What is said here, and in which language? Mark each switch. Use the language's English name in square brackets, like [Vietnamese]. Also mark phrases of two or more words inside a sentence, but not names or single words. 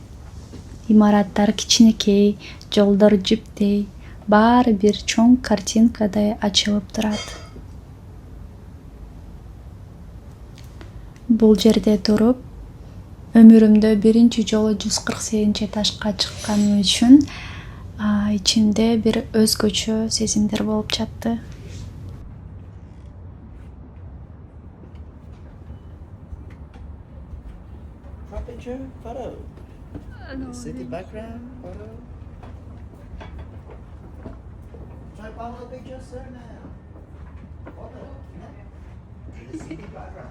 [Kyrgyz] Имараттар кичинекей, жолдор жиптей, баары бир чоң картинкадай ачылып турат. Бул жерде туруп, өмүрүмдө биринчи жолу 148-этажга чыкканым үчүн ичимде бир өзгөчө сезимдер болуп жатты. [English] Picture, photo. City background, photo. Try follow the picture, sir, now. Photo. The city background.